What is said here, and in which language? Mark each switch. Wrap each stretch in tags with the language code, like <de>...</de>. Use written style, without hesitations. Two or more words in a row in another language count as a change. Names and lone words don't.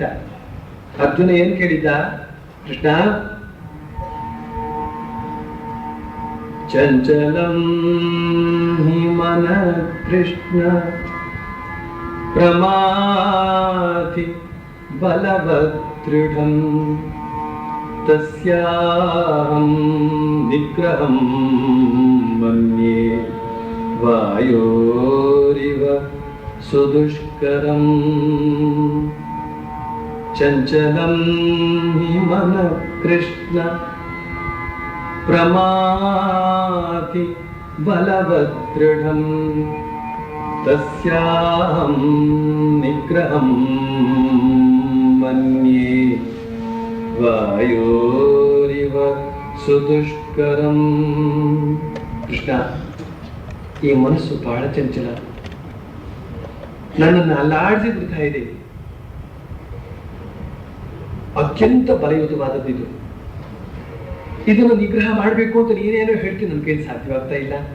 <kn>ಅರ್ಜುನ ಏನ್ ಕೇಳಿದ್ದ?</kn> <sa>ಕೃಷ್ಣ, ಚಂಚಲಂ ಹಿ ಮನ ಕೃಷ್ಣ ಪ್ರಮಾಥಿ ಬಲವದೃಢಂ ತಸ್ಯಾಹಂ ನಿಗ್ರಹಂ ಮನ್ಯೇ ವಾಯೋರಿವ ಸುದುಷ್ಕರಂ. ಚಂಚಲಂ ಹಿ ಮನ ಕೃಷ್ಣ ಪ್ರಮಾಥಿ ಬಲವದೃಢಂ ತಸ್ಯಾಹಂ ನಿಗ್ರಹಂ ಮನ್ಯೇ ವಾಯೋರಿವ ಸುದುಷ್ಕರಂ.</sa> <kn>ಕೃಷ್ಣ, ಈ ಮನಸ್ಸು ಬಹಳ ಚಂಚಲ, ನನ್ನನ್ನು ಅಲ್ಲಾಡಿಸಿ ಬಿಡ್ತಾ ಇದೆ. ಅತ್ಯಂತ ಬಲಯುತವಾದದ್ದು ಇದನ್ನು ನಿಗ್ರಹ ಮಾಡಬೇಕು ಅಂತ ನೀನೇನೋ ಹೇಳ್ತೀನಿ, ನನ್ನ ಕೈಲಿ ಸಾಧ್ಯವಾಗ್ತಾ ಇಲ್ಲ.</kn>